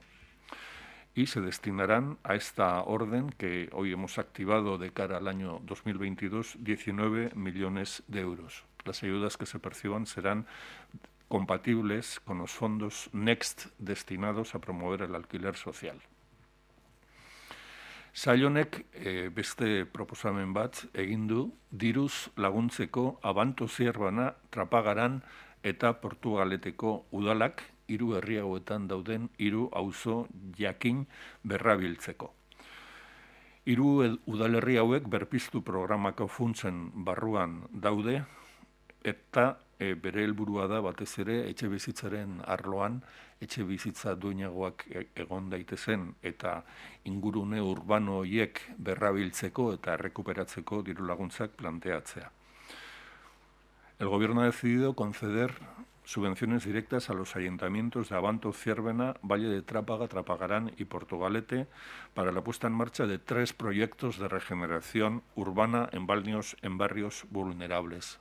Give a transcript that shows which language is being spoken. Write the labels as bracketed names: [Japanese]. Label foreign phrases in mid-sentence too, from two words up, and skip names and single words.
[Spanish] Y se destinarán a esta orden que hoy hemos activado de cara al año 2022 19 millones de euros. Las ayudas que se perciban serán compatibles con los fondos Next destinados a promover el alquiler social. [Basque] Sail honek beste proposamen bat egin du diruz laguntzeko Abanto Zierbana, Trapagaran eta Portugaleteko udalak 3 herri hauetan dauden 3 auzo jakin berrabiltzeko. 3 udalerri hauek berpiztu programako funtsen barruan daude eta bere helburua da batez ere etxebizitzaren arloan etxebizitza duinagoak egon daitezen eta ingurune urbano horiek berrabiltzeko eta errekuperatzeko diru laguntzak planteatzea. [Spanish] El Gobierno ha decidido conceder subvenciones directas a los ayuntamientos de Abanto, Zierbena, Valle de Trápaga, Trapagarán y Portugalete para la puesta en marcha de 3 proyectos de regeneración urbana en barrios vulnerables.